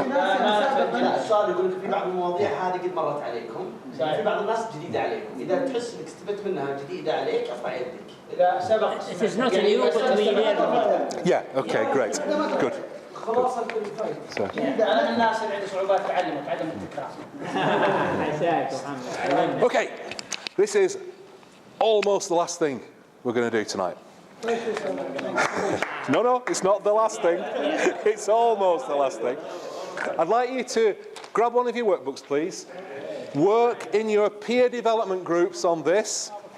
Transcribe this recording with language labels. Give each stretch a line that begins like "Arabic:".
Arabic: السؤال يقول لك في بعض المواضيع هذه قد مرت عليكم، في بعض الناس جديدة عليكم، إذا تحس إنك استفدت منها جديدة عليك ارفع يدك. إذا سبق.
English: It is not a new, but we learn. Yeah. Okay. Great. Good.
Arabic: خلاصة كل أنا من الناس اللي عنده صعوبات تعلم التكرار.
English: Okay, this is almost the last thing we're going to do tonight. No, it's not the last thing. It's almost the last thing. I'd like you to grab one of your workbooks, please. Work in your peer development groups on this.